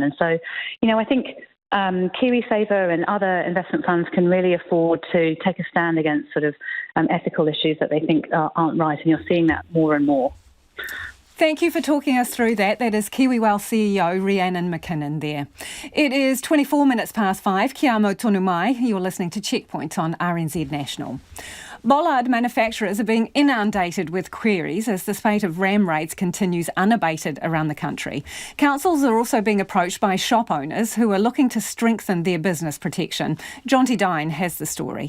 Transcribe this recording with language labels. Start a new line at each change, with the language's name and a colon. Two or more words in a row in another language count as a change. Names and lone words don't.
English: And so, I think KiwiSaver and other investment funds can really afford to take a stand against sort of ethical issues that they think aren't right, and you're seeing that more and more. Thank you for talking us through that. That is KiwiWell CEO Rhiannon McKinnon there. It is 24 minutes past 5.
Māori: Kia amo tonu mai.
English: You're listening to Checkpoint on RNZ National. Bollard manufacturers are being inundated with queries as the spate of ram raids continues unabated around the country. Councils are also being approached by shop owners who are looking to strengthen their business protection. Jonty Dine has the story.